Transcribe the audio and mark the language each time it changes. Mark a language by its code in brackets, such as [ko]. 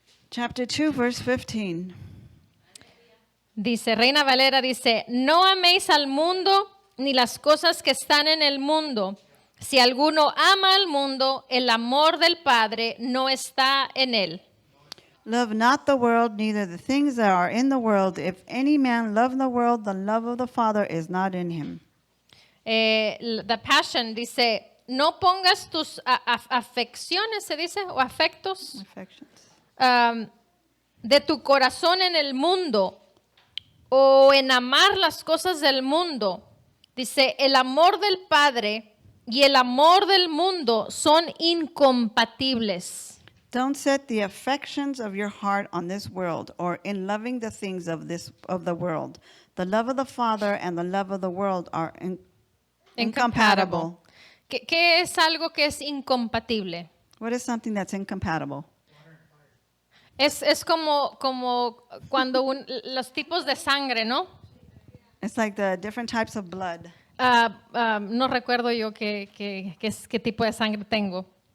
[en] Chapter 2, verse 15. [es] Dice, Reina Valera dice, no améis al mundo ni las cosas que están en el mundo. Si alguno ama al mundo, el amor del Padre no está en él. [en] Love not the world, neither the things that are in the world. If any man love the world, the love of the Father is not in him. [es] The Passion dice, no pongas tus afecciones, se dice, o afectos, [en] Affections. [es] de tu corazón en el mundo o en amar las cosas del mundo. Dice, el amor del Padre y el amor del mundo son incompatibles. [en] Don't set the affections of your heart on this world or in loving the things of the world. The love of the Father and the love of the world are incompatible. [es] ¿Qué es algo que es incompatible? [en] What is something that's incompatible? [es] Es como cuando los tipos de sangre, ¿no? [en] It's like the different types of blood. [es] No recuerdo yo qué tipo de sangre tengo,